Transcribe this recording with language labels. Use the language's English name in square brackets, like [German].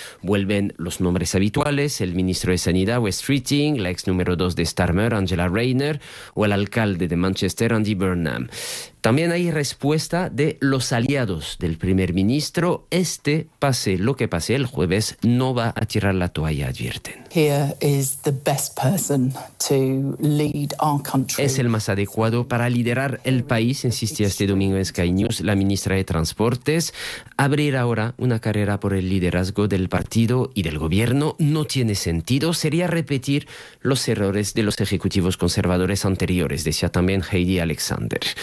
[Spanish] Vuelven los nombres habituales: el ministro de Sanidad, Wes Streeting, la ex número 2 de Starmer, Angela Rayner, o el alcalde de Manchester, Andy Burnham. También hay respuesta de los aliados del primer ministro. Este, pase lo que pase el jueves, no va a tirar la toalla, advierten. [English] Here is the best person to lead our country. [Spanish] Es el más adecuado para liderar el país, insistía este domingo en Sky News la ministra de Transportes. Abrir ahora una carrera por el liderazgo del partido y del gobierno no tiene sentido. Sería repetir los errores de los ejecutivos conservadores anteriores, decía también Heidi Alexander.